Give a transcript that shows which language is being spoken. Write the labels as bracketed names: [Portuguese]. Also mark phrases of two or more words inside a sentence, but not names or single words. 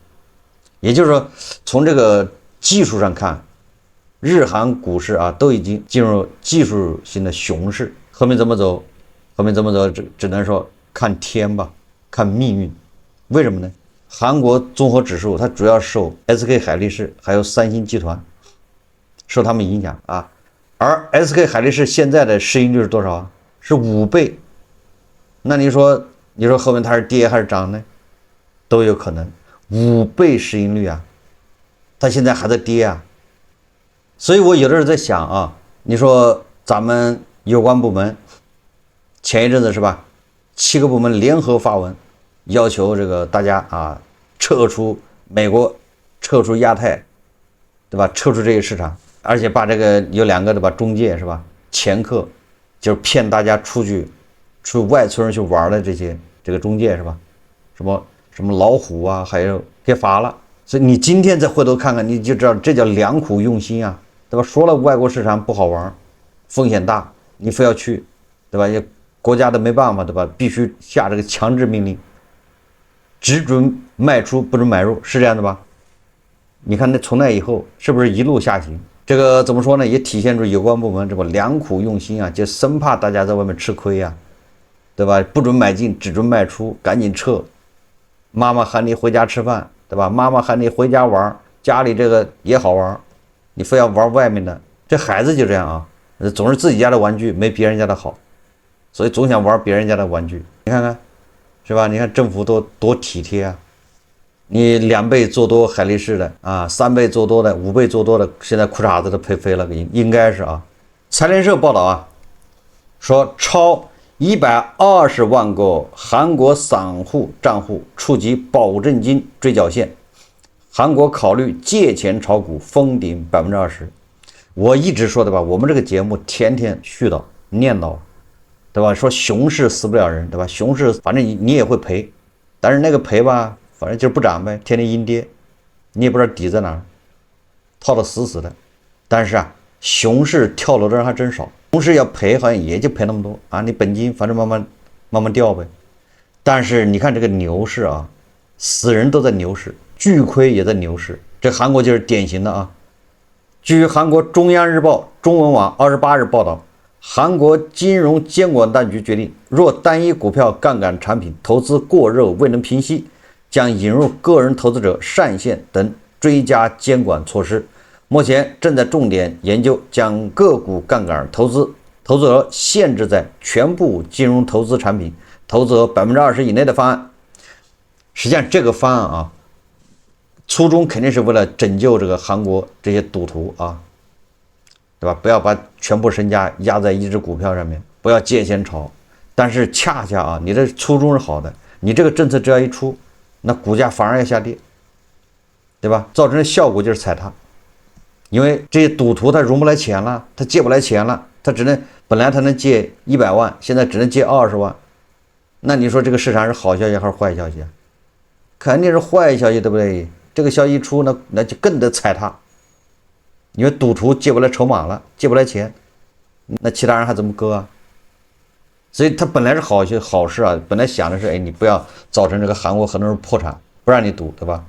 [Chinese] 也就是說，從這個技術上看，日韓股市啊都已經進入技術性的熊市，後面怎麼走，只能說看天吧，看命運。為什麼呢？韓國綜合指數它主要受 SK 海力士還有三星集團受他們影響啊，而 SK 海力士現在的市盈率是多少啊？是5倍。那你說後面它是跌還是漲呢？都有可能。5倍市盈率啊，它現在還在跌啊。所以我有的時候在想啊，你說咱們有關部門前一陣子是吧，7個部門聯合發文要求這個大家啊撤出美國，撤出亞太，對吧？撤出這個市場，而且把這個有2 個對吧中介是吧，掮客，就是騙大家出外村人去玩的這個中介是吧？什麼老虎啊，還有給罰了。所以你今天再回頭看看，你就知道這叫良苦用心啊，對吧？說了外國市場不好玩，風險大， 你非要去，对吧？也国家都没办法，对吧？必須下这個強制命令，只准賣出，不准買入，是這樣的吧？你看那從那以後是不是一路下行？這個怎麼說呢？也體現出有關部門這個良苦用心啊，就生怕大家在外面吃虧呀，對吧？不准買進，只准賣出，趕緊撤。媽媽喊你回家吃飯，對吧？媽媽喊你回家玩，家裡這個也好玩，你非要玩外面的。這孩子就這樣啊，總是自己家的玩具沒別人家的好，所以總想玩別人家的玩具。你看看，是吧？你看政府多體貼啊！你2倍做多海力士的啊，3倍做多的，5倍做多的，現在褲衩子都賠飛了，應該是啊。財聯社報道啊，說超120萬個韓國散戶賬戶觸及保證金追繳線，韓國考慮借錢炒股封頂20%。我一直說的吧，我們這個節目天天絮叨念叨，對吧？說熊市死不了人，对吧？熊市反正你也會賠，但是那個賠吧，反正就是不漲唄，天天陰跌，你也不知道底在哪兒，套得死死的。但是啊，熊市跳樓的人還真少，熊市要賠好像也就賠那麼多啊，你本金反正慢慢掉唄。但是你看這個牛市啊，死人都在牛市，巨虧也在牛市，這韓國就是典型的啊。據韓國中央日報中文網28日報道，韓國金融監管當局決定，若單一股票槓桿產品投資過熱未能平息，將引入個人投資者上限等追加監管措施。目前正在重點研究將個股槓桿投資額限制在全部金融投資產品投資額20%以內的方案。實際上這個方案啊，初衷肯定是為了拯救這個韓國這些賭徒啊，對吧？不要把全部身家壓在一只股票上面，不要借錢炒。但是恰恰啊，你的初衷是好的，你這個政策只要一出，那股價反而要下跌，對吧？造成的效果就是踩踏，因為這些賭徒他融不來錢了，他借不來錢了，他只能本來他能借100萬，現在只能借20萬，那你說這個市場是好消息還是壞消息啊？肯定是壞消息，對不對？這個消息一出，那就更得踩踏，因為賭徒借不來籌碼了，借不來錢，那其他人還怎麼割啊？所以他本來是好事啊，本來想的是，哎，你不要造成這個韓國很多人破產，不讓你賭，對吧？